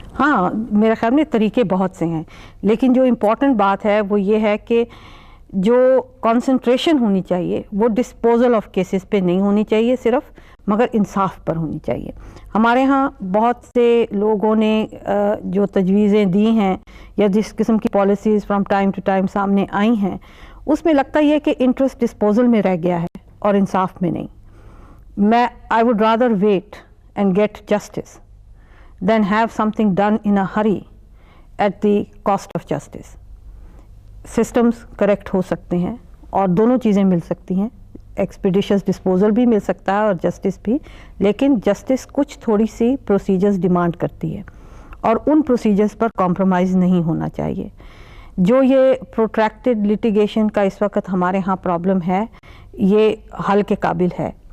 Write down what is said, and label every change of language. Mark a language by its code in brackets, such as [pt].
[ur] ہاں، میرے خیال میں طریقے بہت سے ہیں، لیکن جو امپورٹنٹ بات ہے وہ یہ ہے کہ جو کنسنٹریشن ہونی چاہیے وہ ڈسپوزل آف کیسز پہ نہیں ہونی چاہیے صرف، مگر انصاف پر ہونی چاہیے. ہمارے ہاں بہت سے لوگوں نے جو تجویزیں دی ہیں یا جس قسم کی policies from time to time سامنے آئی ہیں، اس میں لگتا یہ کہ انٹرسٹ ڈسپوزل میں رہ گیا ہے اور انصاف میں نہیں. [en] I would rather wait and get justice than have something done in a hurry at the cost of justice. Systems correct [ur] ہو سکتے ہیں اور دونوں چیزیں مل سکتی ہیں، ایکسپیڈیشس ڈسپوزل بھی مل سکتا ہے اور جسٹس بھی، لیکن جسٹس کچھ تھوڑی سی پروسیجرز ڈیمانڈ کرتی ہے اور ان پروسیجرز پر کمپرومائز نہیں ہونا چاہیے. جو یہ پروٹریکٹڈ لٹیگیشن کا اس وقت ہمارے ہاں پرابلم ہے، یہ حل کے قابل ہے.